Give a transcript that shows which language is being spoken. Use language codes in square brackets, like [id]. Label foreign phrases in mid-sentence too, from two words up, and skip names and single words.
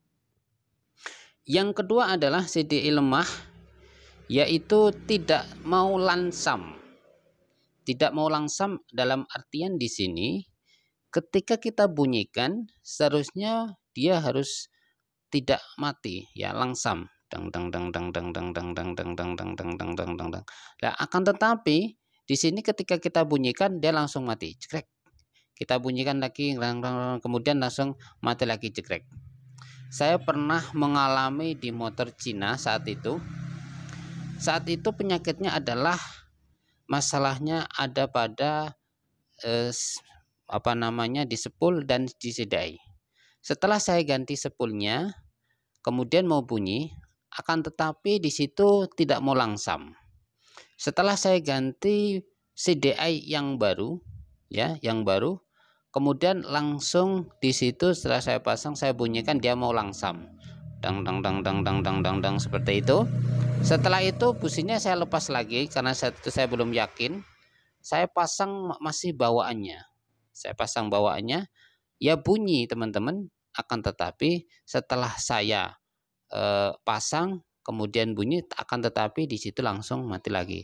[id] Yang kedua adalah CDI lemah, yaitu tidak mau langsam. Tidak mau langsam dalam artian di sini, ketika kita bunyikan, seharusnya dia harus tidak mati, ya langsam. Dang dang dang dang dang dang dang dang dang dang dang dang dang dang dang dang. Nah, akan tetapi di sini ketika kita bunyikan dia langsung mati, cekrek. Kita bunyikan lagi, kemudian langsung mati lagi, cekrek. Saya pernah mengalami di motor Cina saat itu. Saat itu penyakitnya adalah masalahnya ada pada di sepul dan di CDI. Setelah saya ganti sepulnya, kemudian mau bunyi, akan tetapi di situ tidak mau langsam. Setelah saya ganti CDI yang baru, ya, yang baru, kemudian langsung di situ setelah saya pasang saya bunyikan dia mau langsam. Dang dang dang dang dang dang dang dang seperti itu. Setelah itu businya saya lepas lagi karena saat itu saya belum yakin. Saya pasang masih bawaannya. Saya pasang bawaannya, ya bunyi teman-teman, akan tetapi setelah saya pasang kemudian bunyi, akan tetapi di situ langsung mati lagi.